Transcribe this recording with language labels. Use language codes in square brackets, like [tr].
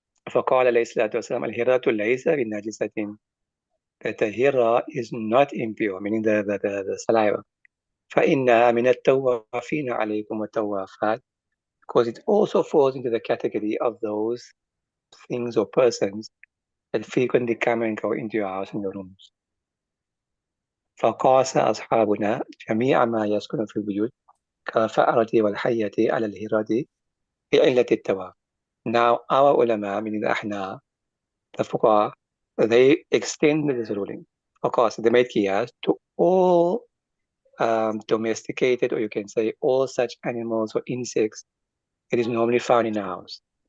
[ar] فقال عليه الصلاة والسلام الهرة ليس بنجسة, [en] that the hira is not impure, meaning the saliva. [ar] فإنها من التوافين عليكم والتوافات, [en] because it also falls into the category of those things or persons that frequently come and go into your house and your rooms. [ar] فقاس أصحابنا جميع ما يسكن في البيوت كالفأرة والحية على الهرة بعلة التواف. [en] Now our ulama, meaning the Ahnaf, the Fuqaha, they extended this ruling. Of course, they made qiyas to all domesticated, or you can say all such animals or insects that is normally found in a house.